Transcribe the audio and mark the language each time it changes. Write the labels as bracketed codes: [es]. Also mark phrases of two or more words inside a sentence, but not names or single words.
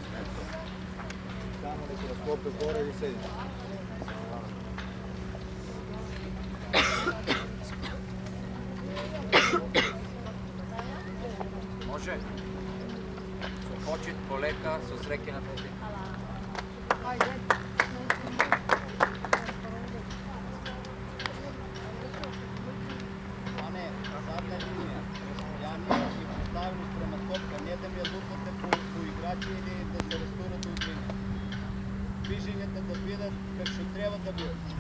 [sr] Samo neki da sklope gore i sediš. Može? [mk] Со почет полека, со среќе на пети. Ajde. Ане, задна линија. Ја ние си поставили према топка, не да ми ја лупате по играчи или да се рестурат от линија. Движењата да бидат как што треба да бидат.